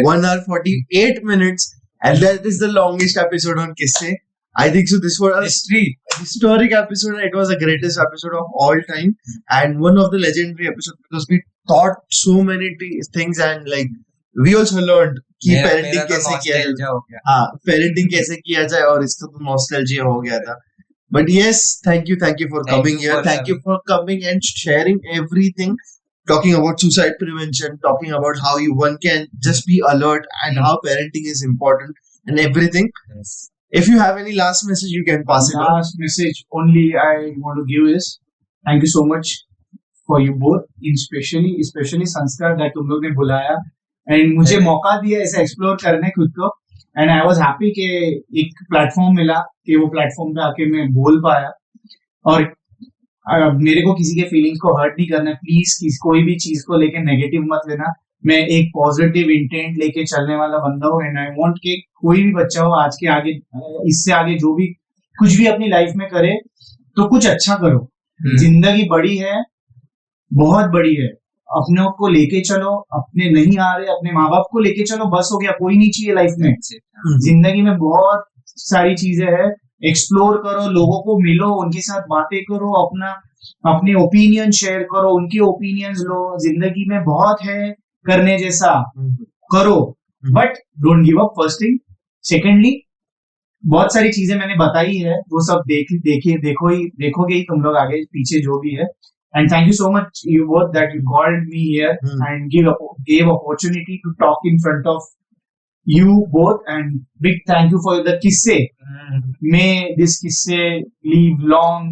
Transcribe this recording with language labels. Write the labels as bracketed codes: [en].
[en] 1 hour 48 minutes, and that is the longest episode on Kisse. I think so. This was a historic episode. It was the greatest episode of all time, and one of the legendary episodes because we taught so many things and like we also learned कि parenting [hi] कैसे किया जाए. हाँ, parenting कैसे किया जाए और इसका तो nostalgia हो गया था. [en] But yes, thank you for coming here. Thank you for coming and sharing everything. Talking about suicide prevention, talking about how one can just be alert and how parenting is important and everything. Yes. If you have any last message, you can pass it on. Last message only I want to give is thank you so much for you both, especially Sanskar that [hi] तुम लोग ने बुलाया [en] and [hi] मुझे मौका दिया ऐसे explore करने खुद को. [en] and I was happy [hi] कि एक प्लेटफॉर्म मिला कि वो प्लेटफॉर्म पे आके मैं बोल पाया और मेरे को किसी के फीलिंग्स को हर्ट नहीं करना. प्लीज कोई भी चीज को लेके नेगेटिव मत लेना. मैं एक पॉजिटिव इंटेंट लेके चलने वाला बंदा हूँ एंड आई वांट कि कोई भी बच्चा हो आज के आगे इससे आगे जो भी कुछ भी अपनी लाइफ में करे तो कुछ अच्छा करो. जिंदगी बड़ी है बहुत बड़ी है. अपने को लेके चलो अपने नहीं आ रहे अपने माँ बाप को लेके चलो बस हो गया कोई नहीं चाहिए लाइफ में. जिंदगी में बहुत सारी चीजें हैं एक्सप्लोर करो लोगों को मिलो उनके साथ बातें करो अपने ओपिनियन शेयर करो उनके ओपिनियंस लो. जिंदगी में बहुत है करने जैसा करो [en] But don't give up. [hi] First thing. Secondly बहुत सारी चीजें मैंने बताई है वो सब देखोगे ही तुम लोग आगे पीछे जो भी है. [en] And thank you so much, you both, that you called me here and gave opportunity to talk in front of you both. And big thank you for the Kisse. May this Kisse live long.